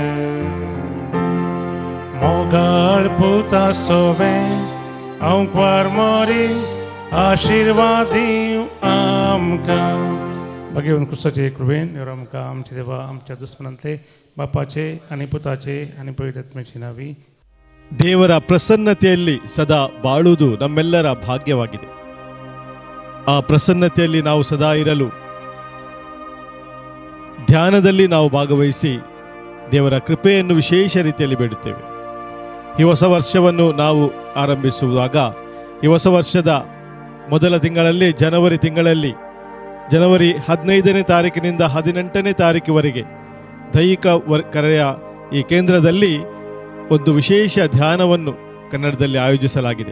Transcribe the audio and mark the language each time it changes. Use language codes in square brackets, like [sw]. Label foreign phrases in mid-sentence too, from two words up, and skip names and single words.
[kok] मोगाळ पुता सोबें आमकां मोरी आशिर्वाद दिवं आमकां. भगवान क्रिस्ताचे कृपेन आमकां आमचे देवा आमच्या दुश्मनांतले बापाचे आनी पुताचे आनी पवित्र आत्म्याचे नावी. [kn] ದೇವರ ಪ್ರಸನ್ನತೆಯಲ್ಲಿ ಸದಾ ಬಾಳುವುದು ನಮ್ಮೆಲ್ಲರ ಭಾಗ್ಯವಾಗಿದೆ. ಆ ಪ್ರಸನ್ನತೆಯಲ್ಲಿ ನಾವು ಸದಾ ಇರಲು ಧ್ಯಾನದಲ್ಲಿ ನಾವು ಭಾಗವಹಿಸಿ ದೇವರ ಕೃಪೆಯನ್ನು ವಿಶೇಷ ರೀತಿಯಲ್ಲಿ ಬೇಡುತ್ತೇವೆ. ಈ ಹೊಸ ವರ್ಷವನ್ನು ನಾವು ಆರಂಭಿಸುವಾಗ ಈ ಹೊಸ ವರ್ಷದ ಮೊದಲ ತಿಂಗಳಲ್ಲಿ ಜನವರಿ 15ನೇ ತಾರೀಕಿನಿಂದ 18ನೇ ತಾರೀಕಿವರೆಗೆ ದೈಹಿಕ ಕರೆಯ ಈ ಕೇಂದ್ರದಲ್ಲಿ ಒಂದು ವಿಶೇಷ ಧ್ಯಾನವನ್ನು ಕನ್ನಡದಲ್ಲಿ ಆಯೋಜಿಸಲಾಗಿದೆ.